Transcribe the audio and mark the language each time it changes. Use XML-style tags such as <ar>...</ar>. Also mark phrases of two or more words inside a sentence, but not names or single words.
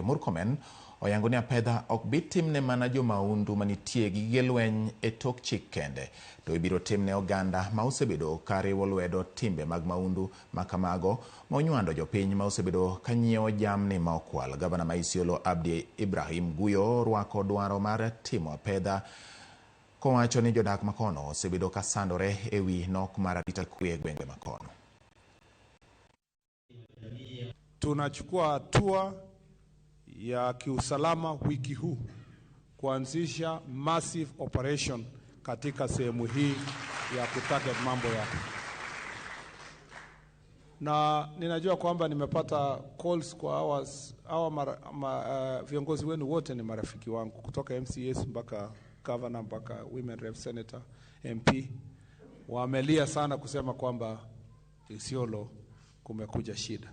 <luo>Murkomen oyango ni apedha ok bi timne mana jomaundu manitie gi gige lweny e tok chik kende, to ibiro timne oganda ma osebedo kariwo lwedo timbe mag maundu makamago monywando jopiny ma osebedo kanyiewo jamni ma okwal. Gavana ma Isiolo Abdi Ibrahim Guyo rwako dwaro mar timo apedha kowacho ni jodak makono osebedo kasandore ewi nok mar arita kwe gwenge makono.</luo> <sw>Tunachukua hatua ya kiusalama wiki huu kuanzisha</sw> <en>massive operation</en> <sw>katika sehemu hii ya kutarget mambo ya. Na ninajua kwamba nimepata calls kwa viongozi wenu wote ni marafiki wangu kutoka MCAs mpaka governor mpaka</sw> <en>women rep senator MP</en> <sw>wamelia sana kusema kwamba Isiolo kumekuja shida.</sw>